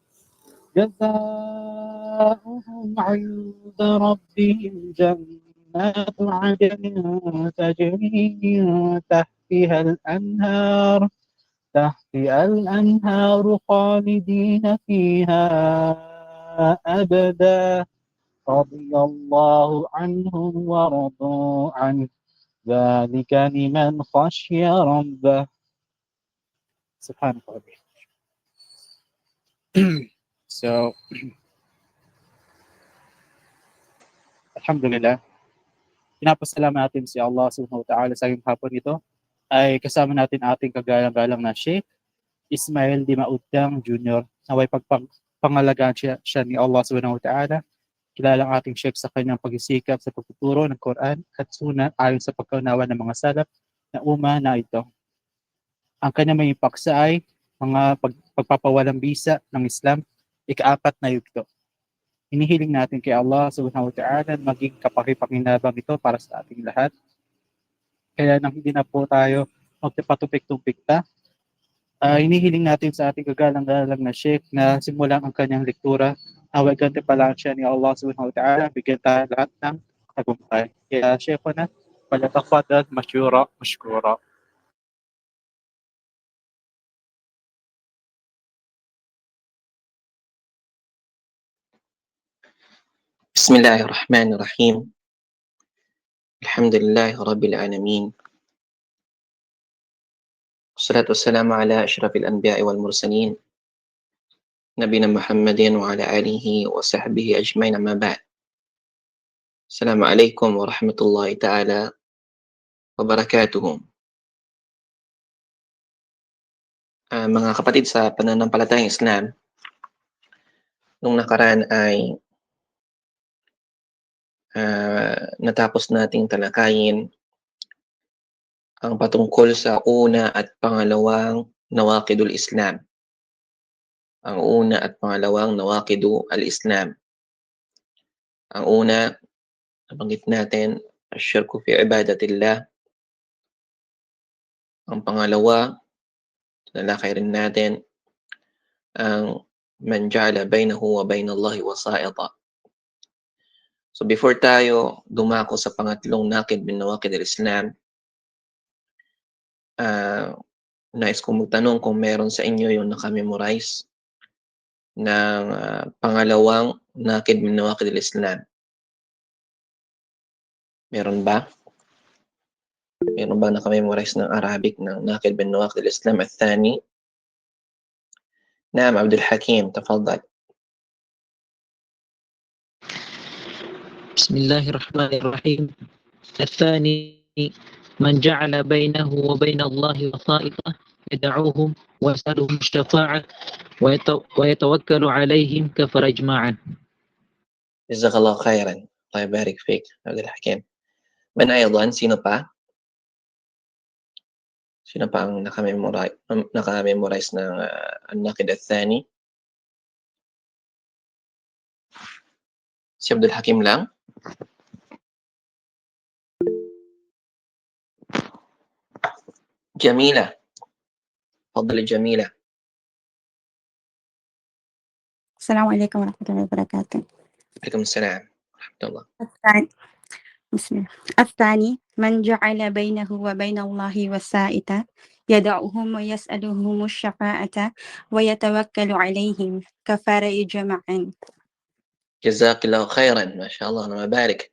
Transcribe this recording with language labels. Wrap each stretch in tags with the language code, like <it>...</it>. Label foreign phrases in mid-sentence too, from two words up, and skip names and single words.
<ar>جزاؤهم عند ربهم جنات عدن تجري من تحتها الأنهار خالدين فيها أبدا رضي الله عنهم ورضوا عنه ذلك لمن خشي ربه. سبحانك ربي. So, Alhamdulillah,</ar> <tl>pinapasalamat natin si</tl> <ar>الله سبحانه وتعالى</ar> <tl>sa ngayong hapon ito ay kasama natin ating kagalang-galang na Sheikh Ismail Dimautang Jr. Naway pangalagaan siya ni</tl> <ar>الله سبحانه وتعالى.</ar> <tl>Kilalang ating Sheikh sa kanyang pagsisikap sa pagtuturo ng Quran at Sunnah ayon sa pagkaunawa ng mga salaf na na ito. Ang kanyang may paksa ay mga pagpapawalang bisa ng Islam, ika-4 na yugto. Hinihiling natin kay</tl> <ar>الله سبحانه وتعالى</ar> <tl>maging kapakipakinabang ito para sa ating lahat. Kaya nang hindi na po tayo magpatupik-tupik pa, hinihiling natin sa ating kagalang-galang na Sheikh na simulan ang kanyang lektura Nawa'y gantimpalaan siya ni</tl> <ar>الله سبحانه وتعالى,</ar> <tl>bigyan tayo lahat ng tagumpay. Kaya Sheikhuna,</tl> <ar>فليتفضل مشكورا. بسم الله الرحمن الرحيم الحمد لله رب العالمين والصلاة والسلام على أشرف الأنبياء والمرسلين نبينا محمد وعلى آله وصحبه أجمعين أما بعد السلام عليكم ورحمة الله تعالى وبركاته.</ar> <tl>Mga kapatid sa pananampalatayang Islam, nung nakaraan ay natapos nating talakayin ang patungkol sa una at pangalawang</tl> <ar>نواقض الإسلام.</ar> <tl>Ang una at pangalawang</tl> <ar>نواقض الإسلام.</ar> <tl>Ang una, nabanggit natin,</tl> <ar>الشرك في عبادة الله.</ar> <tl>Ang pangalawa, nalakay rin natin, ang</tl> <ar>من جعل بينه وبين الله وسائط.</ar> <en>So before</en> <tl>tayo dumako sa pangatlong</tl> <ar>ناقض من نواقض الإسلام,</ar> <tl>nais kong magtanong kung meron sa inyo yung nakamemorize ng pangalawang</tl> <ar>ناقض من نواقض الإسلام.</ar> <tl>Meron ba? Meron ba nakamemorize ng Arabic ng</tl> <ar>ناقض من نواقض الإسلام الثاني? نعم عبد الحكيم تفضل. بسم الله الرحمن الرحيم. الثاني من جعل بينه وبين الله وسائطا يدعوهم ويسألهم الشفاعة ويتوكل عليهم كفر إجماعا. جزاك الله خيرا. الله يبارك فيك عبد الحكيم. من أيضا</ar> <tl>sino pa? Sino pa ang nakamemorize ng</tl> <ar>الناقد الثاني?</ar> <tl>Si Abdul Hakim lang?</tl> <ar>جميلة. تفضلي جميلة. السلام عليكم ورحمة الله وبركاته. عليكم السلام ورحمة الله. بسم الله. الثاني من جعل بينه وبين الله وسائطا يدعوهم ويسألهم الشفاعة ويتوكل عليهم كفر إجماعا. جزاك الله خيرا. ما شاء الله. أنا مبارك.</ar>